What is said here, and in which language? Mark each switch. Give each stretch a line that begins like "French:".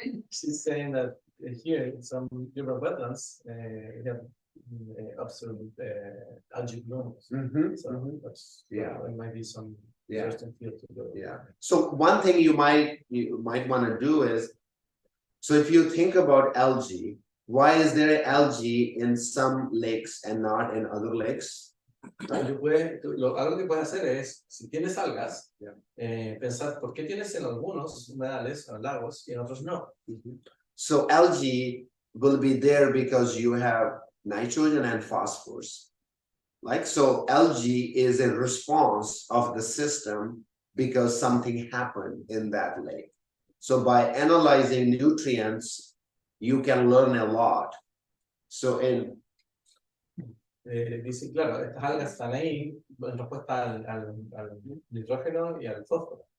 English: She's saying that here in some different wetlands, we have observed algae blooms. So that's, it might be some interesting field to go. Yeah. So one thing you might want to do is, so if you think about algae, why is there algae in some lakes and not in other lakes?
Spanish: Algo que puedes hacer es, si tienes algas, pensar por qué tienes en algunos humedales o lagos y en otros no.
English: So algae will be there because you have nitrogen and phosphorus. Like, so algae is a response of the system because something happened in that lake. So by analyzing nutrients, you can learn a lot. So
Spanish: dice, claro, estas algas están ahí en respuesta al nitrógeno y al fósforo.